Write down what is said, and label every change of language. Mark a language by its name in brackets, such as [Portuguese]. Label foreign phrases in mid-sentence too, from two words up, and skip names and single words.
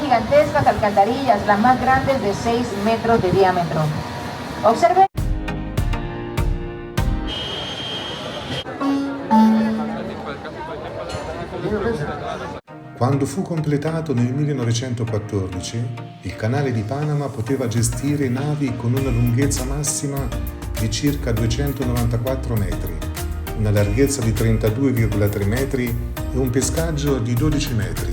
[Spanish] gigantescas alcantarillas, las más grandes de 6 metros de diámetro. Observen. [Italian] Quando fu completato nel 1914, il canale di Panama poteva gestire navi con una lunghezza massima di circa 294 metri, una larghezza di 32,3 metri e un pescaggio di 12 metri.